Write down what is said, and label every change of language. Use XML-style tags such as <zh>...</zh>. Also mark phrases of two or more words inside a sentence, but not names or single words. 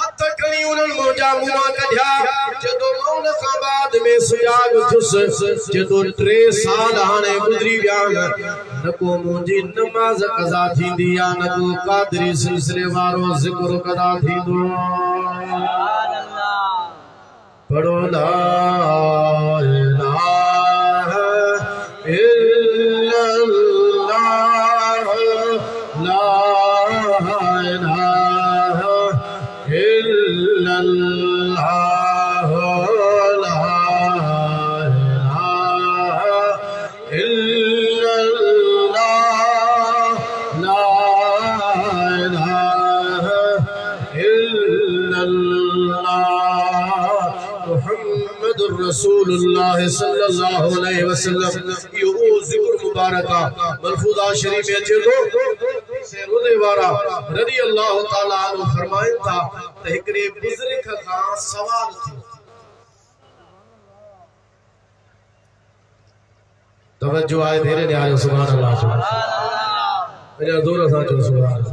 <sd>हथ खणी उन्हनि मुंहिंजा मुंहं कढिया जदो मौन खां बाद में सुजाग थियुसि जदो 3 साल हाणे गुज़री विया न को मुंहिंजी नमाज़ क़ज़ा थींदी या न को क़ादरी सिलसिले वारो ज़िक्र क़ज़ा थींदो</sd> <ar>سبحان الله पढ़ो لا إله إلا الله لا إله إلا الله لا إله إلا الله لا إله إلا الله محمد رسول الله صلى الله عليه وسلم</ar> <sd>यो ज़िक्र मुबारक मलफूज़ा शरीफ में अचे थो से रोज़े वारा</sd> <ar>رضي الله تعالى عنه</ar> <sd>फरमाइन था त हिकड़े बुज़ुर्ग खां सवाल थियो तवज्जो आहे धीरे ॾियारो</sd> <ar>سبحان الله</ar> <sd>चओ अञा ज़ोर सां चओ</sd> <ar>سبحان الله</ar>